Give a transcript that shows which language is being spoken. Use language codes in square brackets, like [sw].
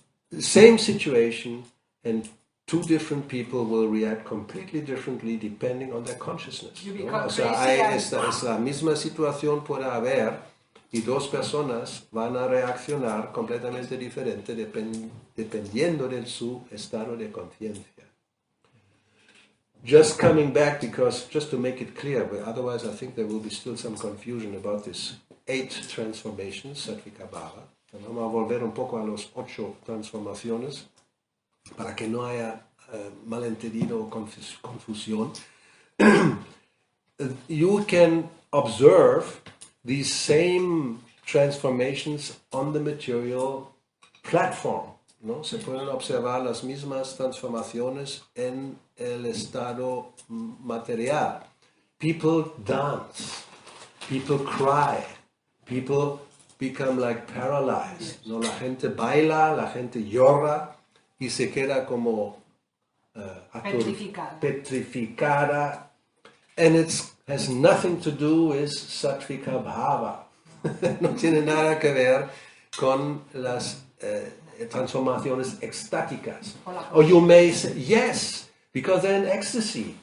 [en] The same situation, and 2 different people will react completely differently depending on their consciousness, ¿no? [es] O sea, esa misma situación puede haber y 2 personas van a reaccionar completamente diferente dependiendo de su estado de conciencia. [en] Just coming back, because just to make it clear, but otherwise I think there will be still some confusion about this 8 transformations, Sattvika Bhava. [es] Vamos a volver un poco a los 8 transformaciones para que no haya malentendido o confusión. [en] you can observe these same transformations on the material platform, ¿no? [es] Se pueden observar las mismas transformaciones en el estado material. [en] People dance, people cry, people become like paralyzed, ¿no? [es] La gente baila, la gente llora y se queda como petrificada. [en] And it has nothing to do with sattvika bhava. [es] No tiene nada que ver con las transformaciones extáticas. [en] Or you may say, yes, because they're in ecstasy.